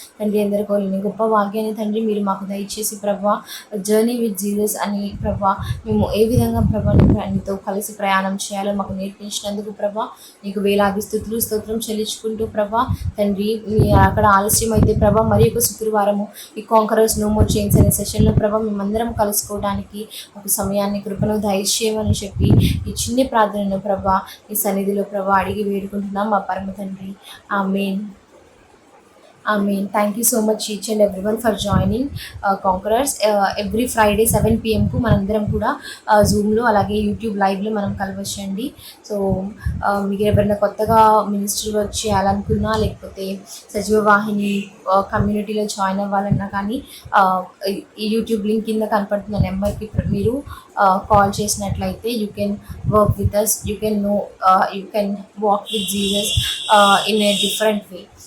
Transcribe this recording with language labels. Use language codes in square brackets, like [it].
[te] తండ్రి ఎందరికో లేని గొప్ప భాగ్యాన్ని తండ్రి మీరు మాకు దయచేసి ప్రభా, జర్నీ విత్ జీసస్ అని ప్రభా, మేము ఏ విధంగా ప్రభా నీతో కలిసి ప్రయాణం చేయాలో మాకు నేర్పించినందుకు ప్రభా నీకు వేలాది స్థుతులు స్తోత్రం చెల్లించుకుంటూ ప్రభా తండ్రి, అక్కడ ఆలస్యం అయితే ప్రభా మరి ఒక శుక్రవారము ఈ కాంకరర్స్ నో మోర్ చైన్స్ అనే సెషన్లో ప్రభా మేమందరం కలుసుకోవడానికి ఒక సమయాన్ని, కృపను దయచేయమని చెప్పి ఈ చిన్న ప్రార్థనను ప్రభా ఈ సన్నిధిలో ప్రభా అడిగి వేడుకుంటున్నాం మా పరమ తండ్రి. ఆమేన్. [en] Thank you so much each and everyone for joining Conquerors. Every Friday 7 PM [te] కు మనందరం కూడా జూమ్లో అలాగే యూట్యూబ్ లైవ్లో మనం కలవచ్చండి. సో మీకు ఎవరైనా కొత్తగా మినిస్ట్రీ వర్క్ చేయాలనుకున్నా, లేకపోతే సజీవ వాహిని కమ్యూనిటీలో జాయిన్ అవ్వాలన్నా కానీ ఈ యూట్యూబ్ లింక్ కింద కనపడుతున్న నెంబర్కి మీరు కాల్ చేసినట్లయితే [en] You can work with us, you can walk with Jesus in a different way.